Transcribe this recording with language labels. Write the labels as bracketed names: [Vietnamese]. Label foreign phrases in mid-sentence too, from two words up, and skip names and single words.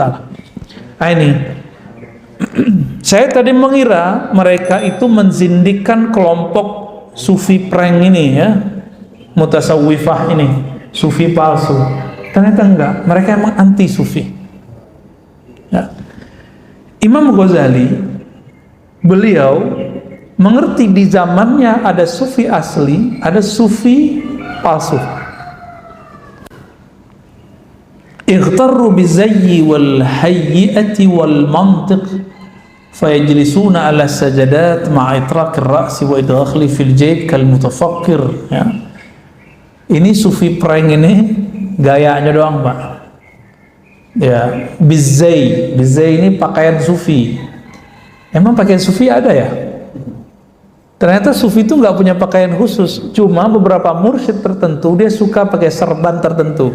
[Indonesian] Nah ini, saya tadi mengira mereka itu menzindikkan kelompok sufi prank ini ya, mutasawwifah ini, sufi palsu. Ternyata enggak, mereka emang anti sufi. Ya. Imam Ghazali, beliau mengerti di zamannya ada sufi asli, ada sufi palsu. [Arabic] اغتروا بزي والهيئة والمنطق فيجلسون على سجادات مع إطراق الرأس وإدخال في الجيب كالمتفكر ya. [Indonesian] Ini sufi prank ini gayanya doang Pak ya. Bizay ini pakaian sufi. Emang pakaian sufi ada ya? Ternyata sufi itu nggak punya pakaian khusus, cuma beberapa mursyid tertentu dia suka pakai serban tertentu.